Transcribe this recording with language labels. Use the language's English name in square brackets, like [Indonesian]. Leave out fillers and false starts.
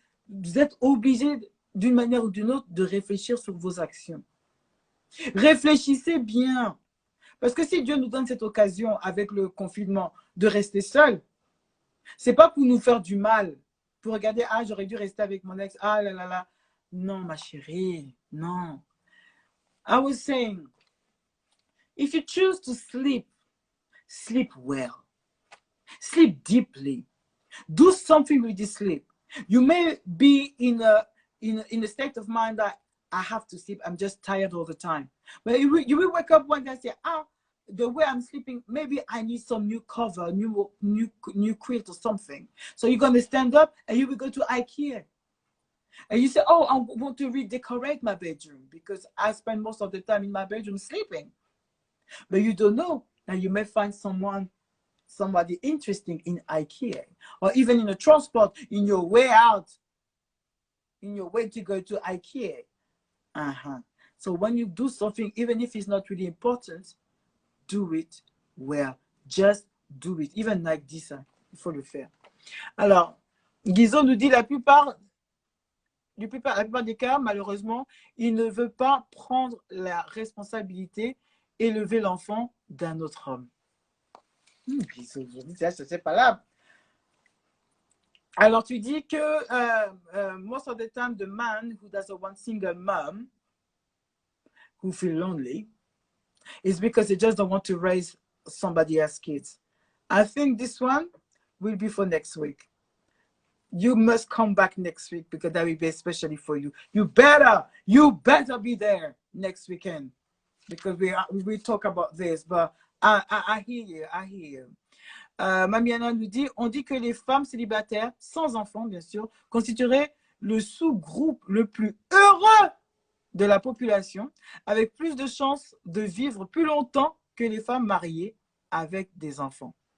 [French] Donc, vous êtes obligé, d'une manière ou d'une autre, de réfléchir sur vos actions. Réfléchissez bien. Parce que si Dieu nous donne cette occasion, avec le confinement, de rester seul, c'est pas pour nous faire du mal, pour regarder, ah, j'aurais dû rester avec mon ex, ah là là là. Non, ma chérie, non. [English] I was saying, if you choose to sleep, sleep well. Sleep deeply. Do something with this sleep. You may be in a state of mind that I have to sleep, I'm just tired all the time. But you will wake up one day and say, ah, the way I'm sleeping, maybe I need some new cover, new quilt or something. So you're going to stand up and you will go to IKEA. And you say, oh, I want to redecorate my bedroom because I spend most of the time in my bedroom sleeping. But you don't know. And you may find somebody interesting in IKEA or even in a transport, in your way out, in your way to go to IKEA. So when you do something, even if it's not really important, do it well. Just do it. Even like this. [French] Il faut le faire. Alors, Guizot nous dit la plupart des cas, malheureusement, il ne veut pas prendre la responsabilité et élever l'enfant d'un autre homme. Guizot, c'est pas là. Alors, tu dis que [English] most of the time, the man who doesn't want single mom, who feel lonely, is because they just don't want to raise somebody else's kids. I think this one will be for next week. You must come back next week because that will be especially for you. You better be there next weekend because we talk about this. But I hear you, I hear you. [French] Mamiana nous dit, on dit que les femmes célibataires, sans enfants bien sûr, constitueraient le sous-groupe le plus heureux de la population, avec plus de chances de vivre plus longtemps que les femmes mariées avec des enfants.